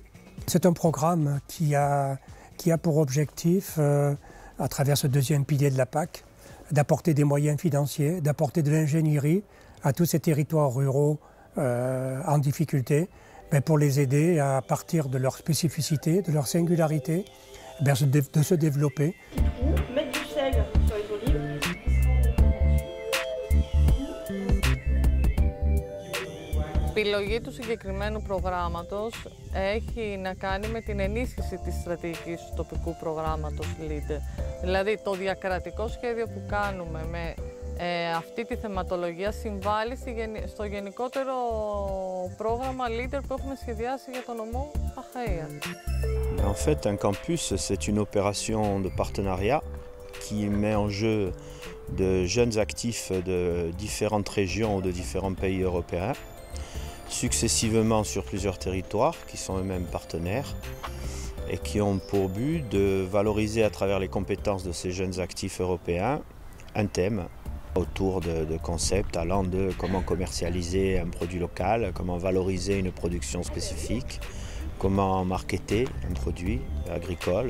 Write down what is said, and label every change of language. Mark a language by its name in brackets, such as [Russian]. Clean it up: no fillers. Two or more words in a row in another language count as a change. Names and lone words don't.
[French] C'est un programme qui a pour objectif, à travers ce deuxième pilier de la PAC, d'apporter des moyens financiers, d'apporter de l'ingénierie à tous ces territoires ruraux en difficulté, mais pour les aider à partir de leur spécificité, de leur singularité, de se développer. Mettre du sel sur les olives. [Greek] Η επιλογή του συγκεκριμένου προγράμματος έχει να κάνει με την ενίσχυση της στρατηγικής του τοπικού προγράμματος LEADER. Δηλαδή, το διακρατικό σχέδιο που κάνουμε με αυτή τη θεματολογία συμβάλλει στο γενικότερο πρόγραμμα LEADER που έχουμε σχεδιάσει για τον νομό Αχαΐας. [French] En fait, un campus, c'est une opération de partenariat qui met en jeu de jeunes actifs de différentes régions ou de différents pays européens, successivement sur plusieurs territoires qui sont eux-mêmes partenaires et qui ont pour but de valoriser à travers les compétences de ces jeunes actifs européens un thème autour de concepts allant de comment commercialiser un produit local, comment valoriser une production spécifique, comment marketer un produit agricole.